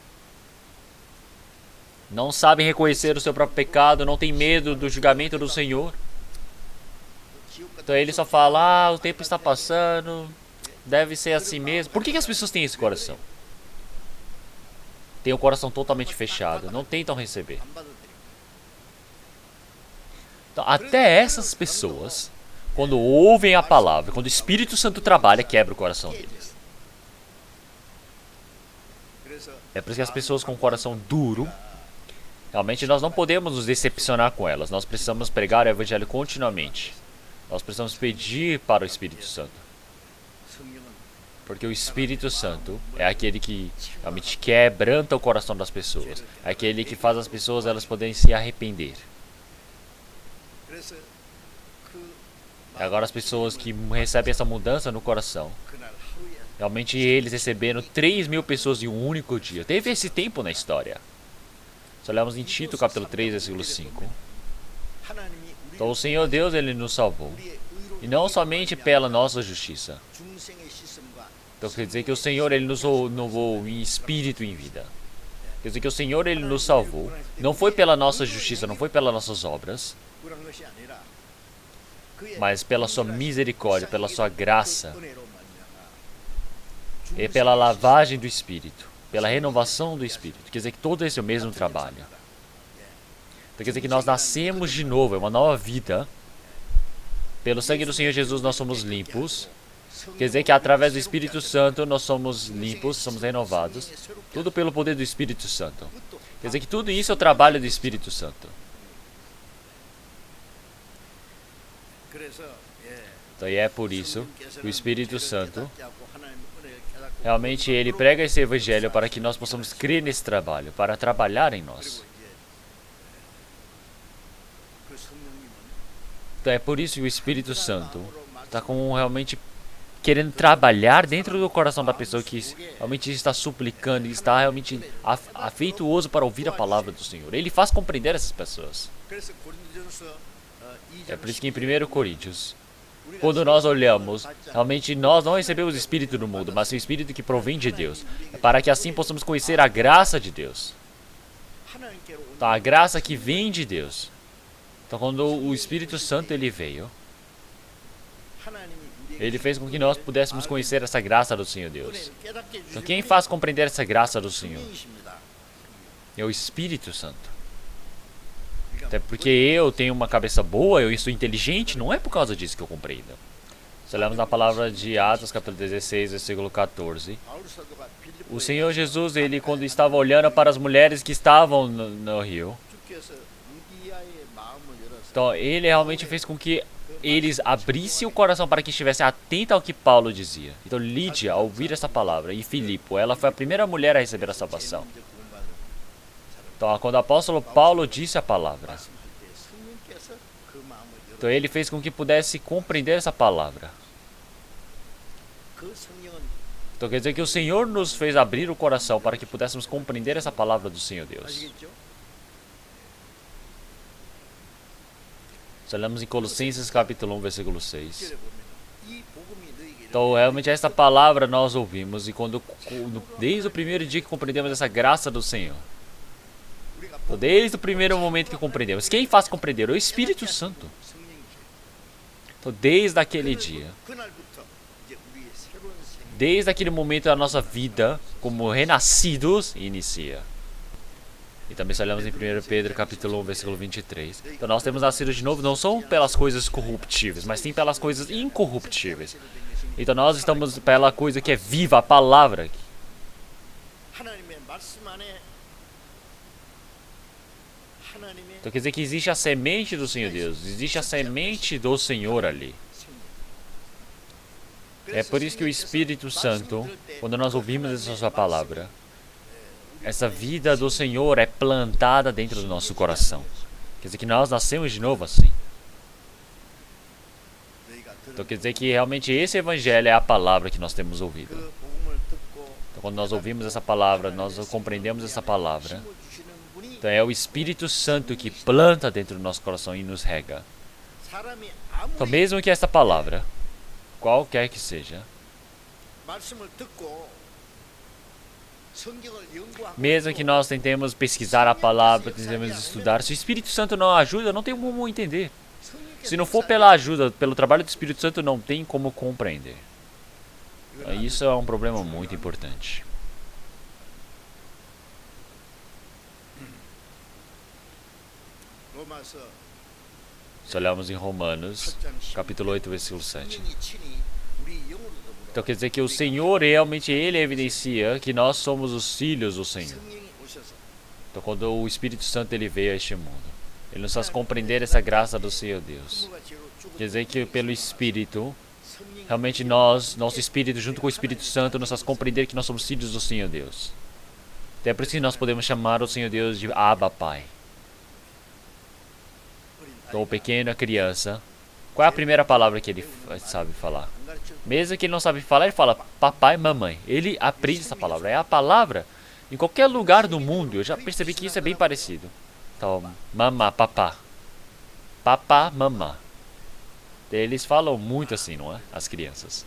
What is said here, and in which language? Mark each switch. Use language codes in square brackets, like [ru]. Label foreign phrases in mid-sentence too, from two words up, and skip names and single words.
[pt] não sabem reconhecer o seu próprio pecado, não tem medo do julgamento do Senhor. Então ele só fala, o tempo está passando, deve ser assim mesmo. Por que as pessoas têm esse coração? Tem o coração totalmente fechado, não tentam receber. [ko] 안 받아들이고 [pt] Então, até essas pessoas, quando ouvem a palavra, quando o Espírito Santo trabalha, quebra o coração deles. [ko] 그래서 [pt] É por isso que as pessoas com o coração duro, realmente nós não podemos nos decepcionar com elas. Nós precisamos pregar o Evangelho continuamente. Nós precisamos pedir para o Espírito Santo. [ko] 성령은 [pt] Porque o Espírito Santo é aquele que realmente quebranta o coração das pessoas. É aquele que faz as pessoas elas poderem se arrepender. [ko] 그래서 그 [pt] E agora as pessoas que recebem essa mudança no coração, [ko] 그날 하루에 [pt] realmente eles receberam 3.000 pessoas em um único dia. Teve esse tempo na história. Se olharmos em Tito capítulo 3, versículo 5. [ko] 하나님이 [pt] Então o Senhor Deus, ele nos salvou. [ko] 우리의 [pt] E [ko] 의로 [pt] não somente pela nossa justiça. [ko] 중생의 시스템과 [pt] Então quer dizer que o Senhor, ele nos renovou em espírito e em vida. Quer dizer que o Senhor, ele nos salvou. Não foi pela nossa justiça, não foi pelas nossas obras, [ko] 그런 것이 아니라 그의 [pt] mas pela sua misericórdia, pela sua graça, [ko] 은혜로 말미암아 [pt] e pela lavagem do Espírito, pela renovação do Espírito. Quer dizer que todo esse é o mesmo trabalho. Então quer dizer que nós nascemos de novo, é uma nova vida. Pelo sangue do Senhor Jesus nós somos limpos. Quer dizer que através do Espírito Santo nós somos limpos, somos renovados. Tudo pelo poder do Espírito Santo. Quer dizer que tudo isso é o trabalho do Espírito Santo. [ko] 그래서 예 [pt] Então e é por isso que o Espírito Santo [ko] 깨닫게 하고 하나님의 은혜를 깨닫고 [pt] realmente ele prega esse evangelho para que nós possamos crer nesse trabalho, para trabalhar em nós. [ko] 그 성령님은 [pt] Então é por isso que o Espírito Santo está com realmente querendo trabalhar dentro do coração da pessoa que realmente está suplicando e está realmente afeituoso para ouvir a palavra do Senhor. Ele faz compreender essas pessoas. [ko] 그래서 고린도전서 [pt] É por isso que em 1 Coríntios, quando nós olhamos, realmente nós não recebemos o Espírito do mundo, mas o Espírito que provém de Deus, para que assim possamos conhecer a graça de Deus. [ko] 하나님께로 온 [pt] Então, a graça que vem de Deus. Então, quando o Espírito Santo ele veio, [ko] 하나님이 우리에게 [pt] ele fez com que nós pudéssemos conhecer essa graça do Senhor Deus. [ko] 은혜를 깨닫게 해주신 [pt] Então, quem faz compreender essa graça do Senhor [ko] 분이십니다. [pt] é o Espírito Santo. Até porque eu tenho uma cabeça boa, eu sou inteligente, não é por causa disso que eu compreendo. Se olharmos na palavra de Atos, capítulo 16, versículo 14, [ko] 바울 사도가 [pt] o [ko] 빌립보에 [pt] Senhor Jesus, ele quando estava olhando para as mulheres que estavam no rio, [ko] 주께서 루디아의 마음을 열어서 [pt] então ele realmente fez com que eles abrissem o coração para que estivessem atentos ao que Paulo dizia. Então Lídia, ao ouvir essa palavra, e Filipe, ela foi a primeira mulher a receber a salvação. [ko] 먼저 구원받은 사람 [pt] Então quando o apóstolo Paulo disse a palavra, [ko] 말씀할 때 성령께서 그 마음을 열어 [pt] então ele fez com que pudesse compreender essa palavra. [ko] 그 성령은 [pt] Então quer dizer que o Senhor nos fez abrir o coração para que pudéssemos compreender essa palavra do Senhor Deus. [ko] 아시겠죠? [pt] Se olhamos em Colossenses capítulo 1, versículo 6. [ko] 1절에 보면 이 복음이 너에게 [pt] Então realmente essa palavra nós ouvimos e desde o primeiro dia que compreendemos essa graça do Senhor. [ko] 우리가 [pt] Então, desde o primeiro momento que compreendemos. Quem faz compreender? O Espírito Santo. [ko] 성령이죠. [pt] Então desde aquele dia, [ko] 그날부터 이제 우리의 새로운 생명 [pt] desde aquele momento a nossa vida como renascidos inicia. E também se olhamos em 1 Pedro capítulo 1, versículo 23. Então nós temos nascido de novo não só pelas coisas corruptíveis, mas sim pelas coisas incorruptíveis. Então nós estamos pela coisa que é viva, a palavra. [ko] 하나님의 말씀 안에 하나님의 [pt] Então quer dizer que existe a semente do Senhor Deus, existe a semente do Senhor ali. É por isso que o Espírito Santo, quando nós ouvimos essa sua palavra, essa vida do Senhor é plantada dentro do nosso coração. Quer dizer que nós nascemos de novo assim. Então quer dizer que realmente esse evangelho é a palavra que nós temos ouvido. [ko] 그 복음을 듣고 [pt] Então quando nós ouvimos essa palavra, nós compreendemos essa palavra. [ko] 심어주시는 분이 [pt] Então é o Espírito Santo que planta dentro do nosso coração e nos rega. [ko] 사람이 [pt] Então [ko] 아무리 [pt] mesmo que esta palavra, qualquer que seja, [ko] 말씀을 듣고 성경을 연구하고 [pt] mesmo que nós tentemos pesquisar a palavra, tentemos estudar, se o Espírito Santo não ajuda, não tem como entender. Se não for pela ajuda, pelo trabalho do Espírito Santo, não tem como compreender. Isso é um problema muito importante. [ko] 로마서 [pt] Se olharmos em Romanos, [ko] 8장 [pt] capítulo 8, versículo 7. [ko] 성령이 친히 우리 영으로 더불어 [pt] Então quer dizer que o Senhor realmente ele evidencia que nós somos os filhos do Senhor. [ko] 성령이 오셔서 [pt] Então quando o Espírito Santo ele veio a este mundo, ele nos faz compreender essa graça do Senhor Deus. [ko] 부모가 죄로 죽은 [pt] Quer dizer que pelo Espírito, [ko] 성령이 [pt] realmente nós, nosso Espírito junto com o Espírito Santo nos faz compreender que nós somos filhos do Senhor Deus. Até por isso que nós podemos chamar o Senhor Deus de Abba Pai. Então o pequeno, a criança, qual é a primeira palavra que ele sabe falar? [ko] 안 가르쳐 [pt] Mesmo que ele não sabe falar, ele fala papai, mamãe. Ele aprende essa palavra. É a palavra em qualquer lugar do mundo. Eu já percebi que isso é bem parecido. Então, mamá, papá. Papá, mamá. Eles falam muito assim, não é? As crianças.